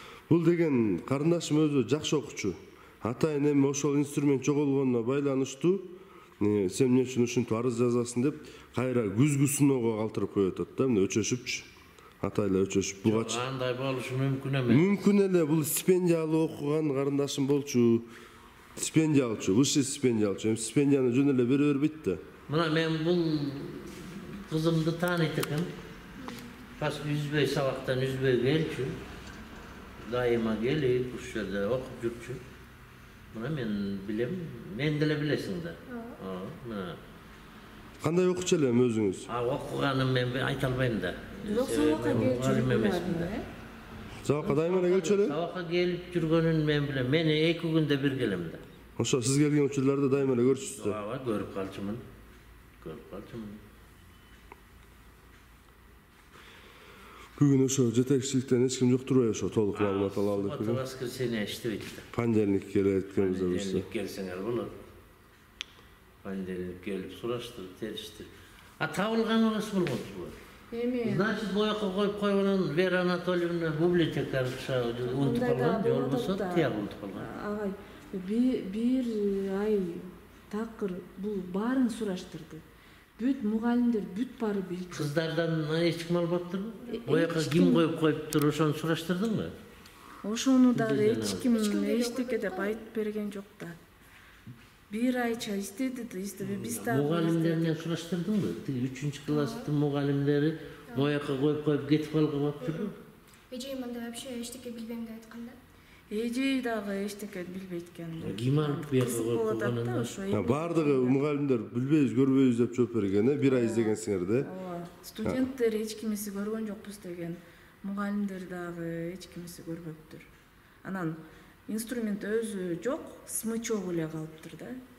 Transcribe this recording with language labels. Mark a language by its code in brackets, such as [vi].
[ky] Бул деген карындашым өзү жакшы окуучу. Атайын эми ошол инструмент жоголгонуна байланыштуу сен эмне үчүн ушинтип арыз жазасың деп кайра күзгү сыноого калтырып коюп атат да, мына өчөшүпчү. Атайла өчөшүп бугачы. Андай болушу мүмкүн эмес. Мүмкүн эле, бул стипендиялуу окуган карындашым болчу. Стипендия алчу, высший стипендия алчу. Эми стипендияны жөн эле бере бербейт да. Мына мен бул кызымды тааныйт экем. Паскы үзбөй сабактан үзбөй келчү. Дайыма келип, ушу жерде окуп жүрчү. Мына мен билем, мен деле билесиң да. Мына Кандай окучу элем өзүңүз? Окуганым мен айта албайм да. Бирок сабакка келип Mugallim emesмин да. Сабакка дайыма эле келчү эле? Сабакка келип жүргөнүн мен билем. Мен 2 күндө бир келем да. Ошо сиз келген учурларда дайыма эле көрчүсүз да. Ооба, көрүп калчумун. Көрүп калчумун. Бүгүн ошо жетекчиликтен эч ким жок турбайбы ошо толук маалымат ала алды Суббота, воскресенье иштебейт да. Понедельник келет экенбиз да. Понедельник келсеңер болот. Понедельник келип сураштыр, теришти. Табылганыңыз болгонсузбу? Эми [kk] Значит, бояққа қойып қойғанын Вера Анатольевна библиотекарша ұмытып қалған, же болмаса тияқ ұмытып қалған. [ky] Агай, бир ай такыр бул баарын сураштырды. Бүт мугалимдер бүт баары билчү. [kk] Қыздардан ешкім албаптыр? Бояққа ким қойып қойыптыр, [ky] ошоны сураштырдың ба? Ошону дагы эчким эчтеке деп айтып берген жок да. Бир айча иштеди да, иштебей биз дагы. Мугалимдеринен сураштырдың ба? 3-чү класстын мугалимдери бояққа қойып кетип калган. Эжей мында вообще эчтеке билбейм деп айткан да. Эжей дагы эчтеке билбейт экен. Ким алып буяққа қойып калганын? Бардыгы мугалимдер билбейбиз, көрбөйбүз деп жооп берген, бир ай издегенсиңер да. Ооба. Студенттер эч кимиси көргөн жокпуз деген. Мугалимдер дагы эч кимиси көрбөптүр. Анан инструмент өзү жок, смычок эле калыптыр да.